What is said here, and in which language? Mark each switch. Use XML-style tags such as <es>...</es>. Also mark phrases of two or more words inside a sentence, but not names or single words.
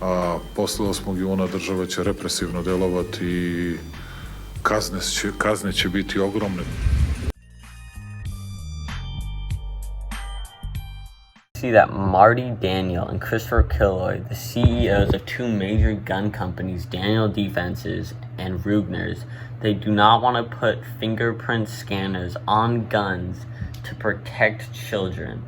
<sr>a posle 8. juna država će represivno delovati i kazne će biti ogromne.</sr> <en>See that Marty Daniel and Christopher Killoy, the CEOs of two major gun companies, Daniel Defenses and Ruegner's, they do not want to put fingerprint scanners on guns to protect children.</en>